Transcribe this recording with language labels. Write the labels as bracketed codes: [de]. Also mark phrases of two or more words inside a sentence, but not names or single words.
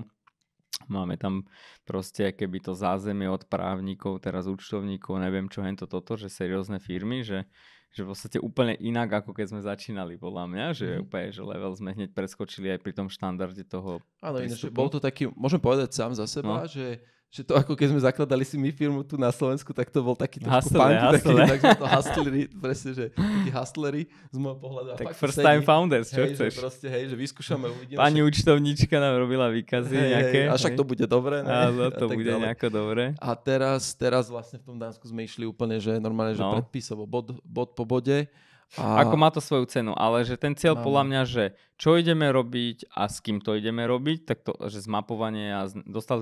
[sk] Máme tam proste keby to zázemie od právnikov, teraz účtovníkov, neviem čo hento toto, že seriózne firmy, že v podstate úplne inak, ako keď sme začínali, podľa mňa, že úplne, že level sme hneď preskočili aj pri tom štandarde toho áno, ináč, bol to taký, môžem povedať sám za seba, že to ako keď sme zakladali si my firmu tu na Slovensku, tak to bol taký trošku punk, taký, takže to hustlery, presne, že takí hustlery z môjho pohľadu. [en] Tak first time founders, [sk] čo chceš? Že proste, hej, že vyskúšame, uvidíme. Pani účtovníčka nám robila výkazy nejaké. A však to bude dobre, ne? Áno, to bude nejako dobre. A teraz vlastne v tom Dánsku sme išli úplne, že normálne, že predpisovo, bod po bode. Ako má to svoju cenu, ale že ten cieľ podľa mňa, že čo ideme robiť a s kým to ideme robiť, tak to, že zmapovanie a dostali